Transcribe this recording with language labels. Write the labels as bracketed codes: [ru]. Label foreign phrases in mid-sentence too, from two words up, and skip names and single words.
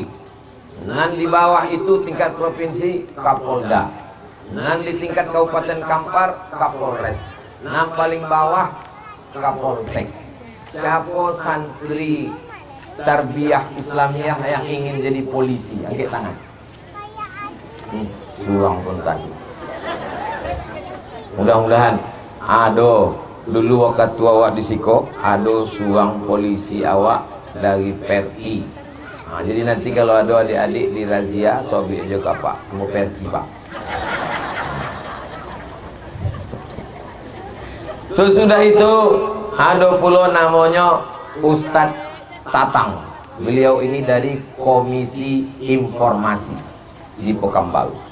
[id] Dan di bawah itu tingkat provinsi Kapolda. Dan di tingkat Kabupaten Kampar Kapolres. Dan paling bawah Kapolsek. Siapa santri tarbiyah Islamiyah yang ingin jadi polisi? Angkat tangan. [min] Surang pun tadi. Mudah-mudahan ado dulu waktu awak di Siko, ado suang polisi awak dari Perti. [id] Nah, jadi nanti kalau ada adik-adik di razia, sobi juga Pak, mau Perti Pak. Sesudah itu ada pula namanya Ustadz Tatang. Beliau ini dari Komisi Informasi di Pekanbaru.